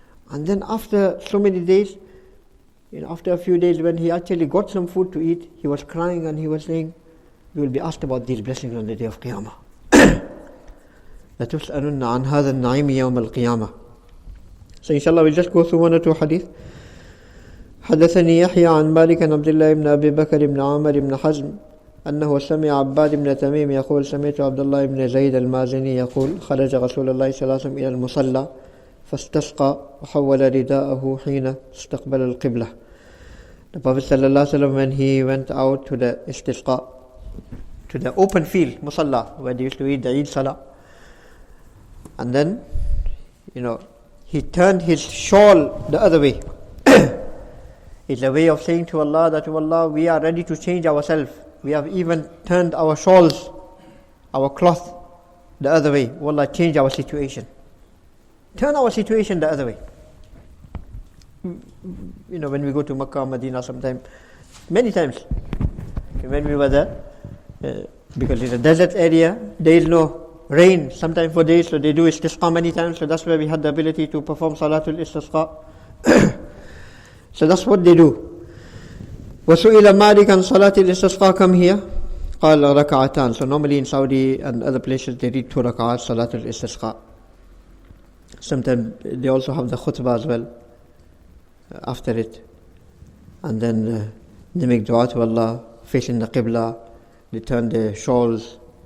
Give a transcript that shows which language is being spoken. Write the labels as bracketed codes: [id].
[en] And then after so many days, after a few days, when he actually got some food to eat, he was crying and he was saying, we will be asked about these blessings on the day of Qiyamah. [ar] لَتُسْأَلُنَّ عَنْ هَذَا النَّعِيمِ يَوْمَ الْقِيَامَةِ. [en] So inshallah we'll just go through 1 or 2 hadith. [ar] حدثني يحيى عن مالك عن عبد الله بن أبي بكر بن عامر بن حزم أنه سمع عباد بن تميم يقول سمعت عبد الله بن زيد المازني يقول خرج رسول الله صلى الله عليه وسلم إلى المصلى فاستسقى وحول رداءه حين استقبل القبلة. [en] The Prophet صلى الله عليه وسلم, when he went out to the istisqa, to the open field, musalla, where they used to eat the Eid Salah, and then he turned his shawl the other way. It's a way of saying to Allah that, oh Allah, we are ready to change ourselves. We have even turned our shawls, our cloth the other way. Oh Allah, change our situation. Turn our situation the other way. When we go to Makkah, Medina sometime, many times, when we were there, Because in a desert area, there is no rain, sometimes for days, so they do istisqa many times, so that's why we had the ability to perform salatul istisqa. So that's what they do. [ar] وَسُئِلَ مَالِكَ عَنْ صَلَاةِ الْإِسْتِسْقَاءِ [en] Come here. [ar] قَالَ رَكَعَتَانِ [en] So normally in Saudi and other places they read 2 rak'at salatul istisqa. Sometimes they also have the khutbah as well after it. And then they make dua to Allah, facing the Qibla, they turn their shawls.